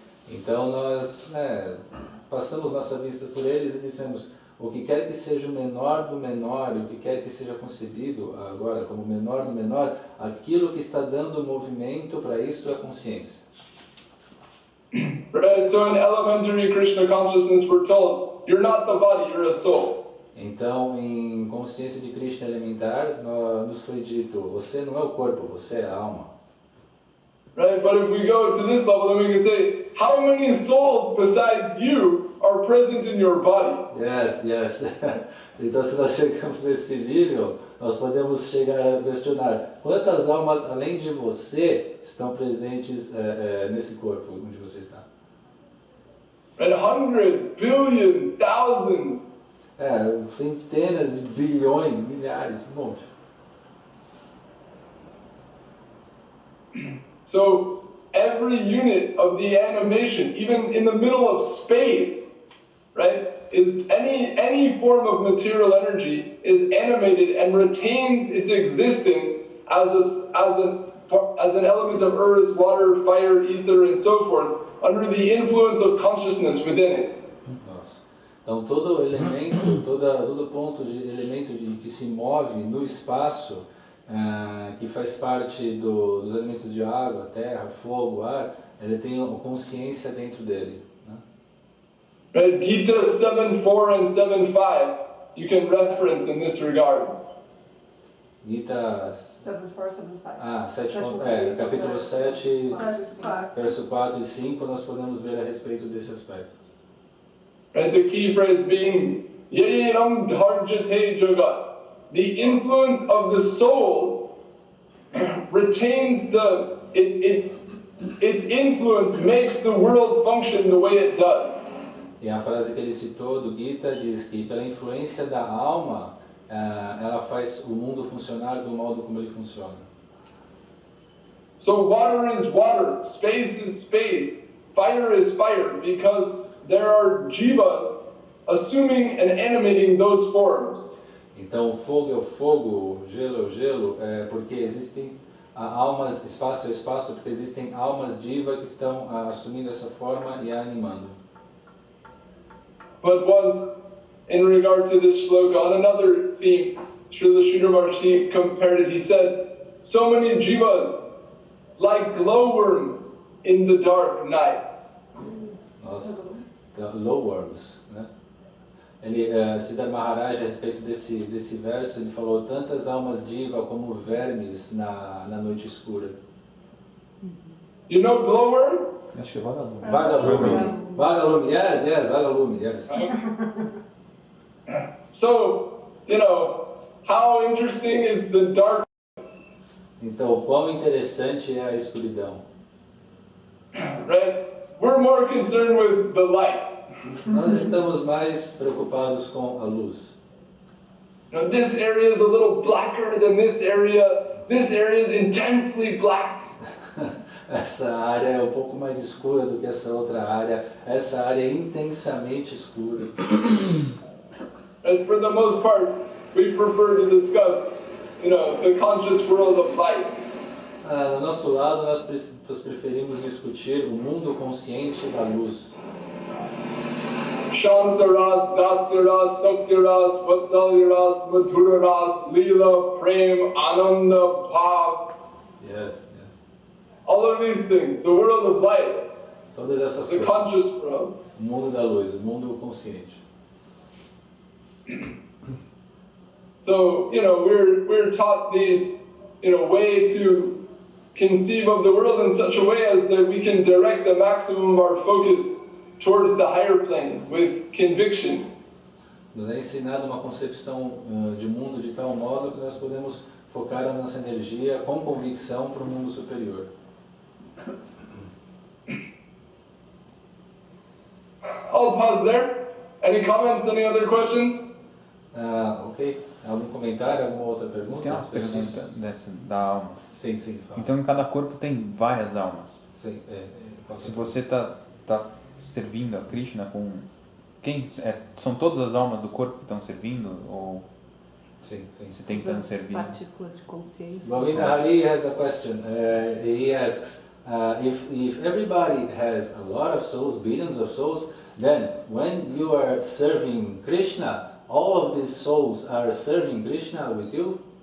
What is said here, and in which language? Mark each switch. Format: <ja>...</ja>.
<pt>Então nós passamos nossa vista por eles e dissemos, o que quer que seja o menor do menor, e o que quer que seja concebido agora como menor do menor, aquilo que está dando movimento para isso é a consciência.</pt> <en>Right, so in elementary Krishna consciousness we're told, you're not the body, you're a soul.</en> <pt>Então, em consciência de Krishna elementar, nos foi dito, você não é o corpo, você é a alma.</pt> <en>Right, but if we go to this level, then we can say, how many souls besides you are present in your body? Yes.</en> <pt>Então, se nós chegamos nesse nível, nós podemos chegar a questionar quantas almas, além de você, estão presentes nesse corpo onde você está.</pt> <en>And hundreds, billions, thousands.</en> <pt>Centenas de bilhões, milhares, um monte.</pt> <en>So every unit of the animation, even in the middle of space, right, is any form of material energy is animated and retains its existence as an element of earth, water, fire, ether, and so forth, under the influence of consciousness within it.</en> <pt>Nossa. Então todo elemento, todo ponto de elemento que se move no espaço, que faz parte dos elementos de água, terra, fogo, ar, ele tem uma consciência dentro dele. Né?</pt> <en>Right, Gita 7.4 and 7.5, you can reference in this regard. Gita 7.4, 7.5.</en> <pt>7, capítulo 7, verso 4 e 5, nós podemos ver a respeito desse aspecto.</pt> <en>Right, the key phrase being</en> <sa>Yairam Dharjate Jagat.</sa> <en>The influence of the soul retains its influence makes the world function the way it does.</en> <pt>E a frase que ele citou do Gita diz que pela influência da alma, ela faz o mundo funcionar do modo como ele funciona.</pt> <en>So water is water, space is space, fire is fire, because there are jivas assuming and animating those forms.</en> <pt>Então, o fogo é o fogo, o gelo é o gelo, porque existem almas, espaço é o espaço, porque existem almas diva que estão assumindo essa forma e a animando.</pt> <en>But once, in regard to this shloka, on another theme, Srila Maharaj compared it, he said, so many jivas, like glowworms in the dark night.</en> <pt>Nossa, glowworms, né? Ele, Sripad Maharaj, a respeito desse verso, ele falou tantas almas diva como vermes na noite escura.</pt> <en>You know glowworm?</en> <pt>Acho que é vagalume. Vagalume, yes, vagalume, yes.</pt> <en>So, how interesting is the dark?</en> <pt>Então, quão interessante é a escuridão.</pt> <en>Right? We're more concerned with the light.</en> <pt>Nós estamos mais preocupados com a luz.</pt> <en>You know, this area is a little blacker than this area. This area is intensely black.</en> <pt>Essa área é um pouco mais escura do que essa outra área. Essa área é intensamente escura.</pt> <en>And for the most part, we prefer to discuss, the conscious world of light.</en> <pt>Do nosso lado, nós preferimos discutir o mundo consciente da luz.</pt> <sa>Shantaras, Dasyaras, Sakyaras, Vatsalyaras, Madhuraras, Leela, Prem, Ananda, Bhav.</sa> <en>Yes. All of these things, the world of light,</en> <pt>Todas essas</pt> <en>the</en> <pt>coisas.</pt> <en>conscious world.</en> <pt>O mundo da luz, o mundo consciente.</pt> <en>So, we're taught these, way to conceive of the world in such a way as that we can direct the maximum of our focus towards the higher plane with conviction.</en> <pt>Nos é ensinado uma concepção de mundo de tal modo que nós podemos focar a nossa energia com convicção para o mundo superior.</pt> <en>I'll pause there. Any comments, any other questions? Ok.</en> <pt>Algum comentário, alguma outra pergunta? Tem uma pergunta da alma. Sim, fala. Então, em cada corpo tem várias almas. Sim, Se você tá servindo a Krishna com... são todas as almas do corpo que estão servindo? Ou sim. você tentando servir? Partículas de consciência.</pt> <en>Govinda Hari has a question. He asks, if everybody has a lot of souls, billions of souls, then when you are serving Krishna, all of these souls are serving Krishna with you?</en>